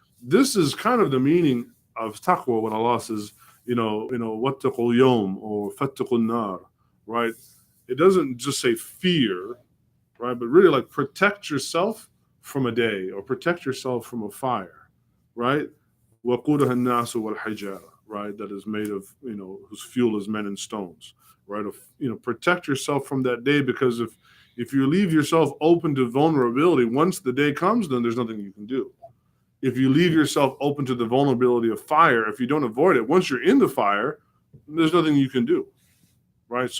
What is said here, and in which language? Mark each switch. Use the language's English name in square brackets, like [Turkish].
[English] This is kind of the meaning of taqwa when Allah says, [Arabic] wattaqul yawm [English] or [Arabic] fattaqun nar, [English] right? It doesn't just say fear, right? But really like protect yourself from a day or protect yourself from a fire, right? [Arabic] وَقُودَهَا النَّاسُ وَالْحِجَارَةُ, [English] right? That is made of, whose fuel is men and stones, right? Protect yourself from that day, because if you leave yourself open to vulnerability, once the day comes, then there's nothing you can do. If you leave yourself open to the vulnerability of fire, if you don't avoid it, once you're in the fire, there's nothing you can do, right?